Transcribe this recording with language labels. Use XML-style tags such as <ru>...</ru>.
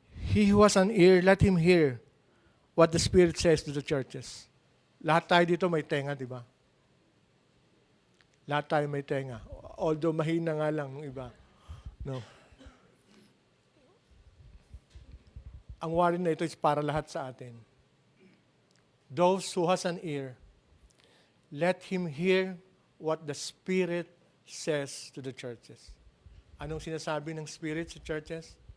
<en>He who has an ear, let him hear what the Spirit says to the churches.</en> <tl>Lahat tayo dito may tenga, di ba? Lahat tayo may tenga. Although mahina nga lang ng iba. No. Ang wari na ito is para lahat sa atin.</tl> <en>Those who has an ear, let him hear what the Spirit says to the churches.</en> <tl>Anong sinasabi ng Spirit sa churches?</tl>